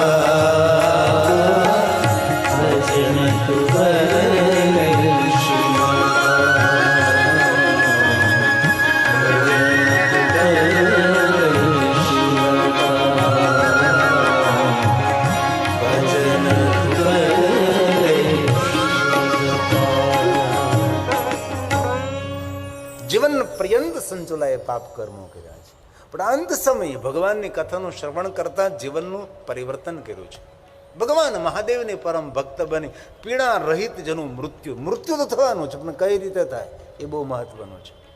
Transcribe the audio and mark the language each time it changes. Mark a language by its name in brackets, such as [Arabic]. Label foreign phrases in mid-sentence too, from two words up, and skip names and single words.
[Hindi] भजन तू कर ले शिव का भजन तू कर ले शिव का भजन तू कर ले शिव का [Gujarati] જીવન પર્યંત સંચોલાએ પાપ કર્મો કર્યા છે, પણ અંત સમયે ભગવાનની કથાનું શ્રવણ કરતા જીવનનું પરિવર્તન કર્યું છે. ભગવાન મહાદેવની પરમ ભક્ત બની પીડા રહિત જેનું મૃત્યુ તો થવાનું છે, પણ કઈ રીતે થાય એ બહુ મહત્વનું છે.